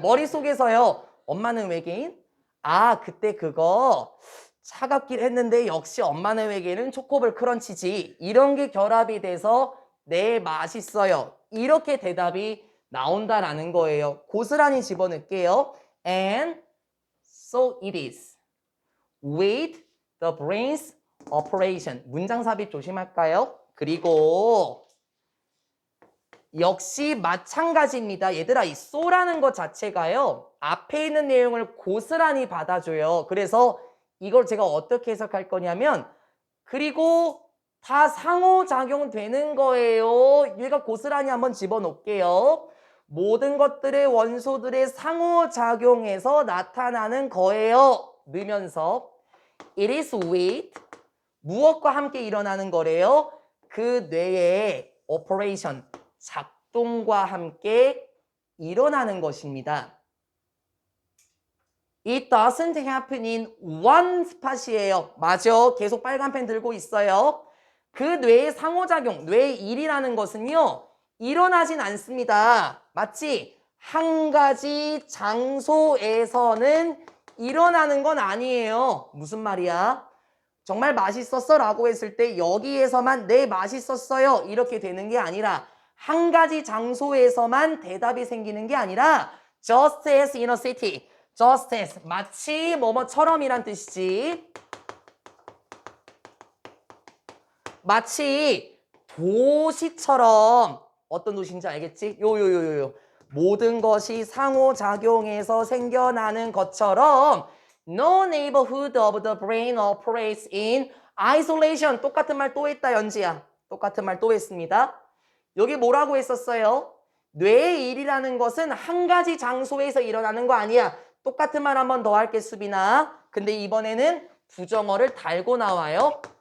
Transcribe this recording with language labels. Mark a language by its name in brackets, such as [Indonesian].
[Korean] 머릿속에서요. 엄마는 외계인? 아, 그때 그거 차갑긴 했는데 역시 엄마는 외계인은 초코볼 크런치지. 이런 게 결합이 돼서 네, 맛있어요. 이렇게 대답이 나온다라는 거예요. 고스란히 집어넣을게요. [English] And so it is with the brain's operation. [Korean] 문장 삽입 조심할까요? 그리고 역시 마찬가지입니다. 얘들아, 이 so라는 것 자체가요. 앞에 있는 내용을 고스란히 받아줘요. 그래서 이걸 제가 어떻게 해석할 거냐면 그리고 다 상호작용되는 거예요. 얘가 고스란히 한번 집어넣을게요. 모든 것들의 원소들의 상호작용에서 나타나는 거예요. 넣으면서 [English] It is with [Korean] 무엇과 함께 일어나는 거래요? 그 뇌의 operation 작동과 함께 일어나는 것입니다. [English] It doesn't happen in one spot이에요. [Korean] 맞아. 계속 빨간 펜 들고 있어요. 그 뇌의 상호작용, 뇌의 일이라는 것은요. 일어나진 않습니다. 맞지? 한 가지 장소에서는 일어나는 건 아니에요. 무슨 말이야? 정말 맛있었어 라고 했을 때 여기에서만 네 맛있었어요 이렇게 되는 게 아니라 한 가지 장소에서만 대답이 생기는 게 아니라 [English] just as in a city, just as [Korean] 마치 뭐뭐처럼이란 뜻이지. 마치 도시처럼 어떤 도시인지 알겠지? 요요요요 모든 것이 상호작용해서 생겨나는 것처럼 [English] No neighborhood of the brain operates in isolation. [Korean] 똑같은 말 또 했다 연지야. 똑같은 말 또 했습니다. 여기 뭐라고 했었어요? 뇌의 일이라는 것은 한 가지 장소에서 일어나는 거 아니야. 똑같은 말 한 번 더 할게 수빈아. 근데 이번에는 부정어를 달고 나와요.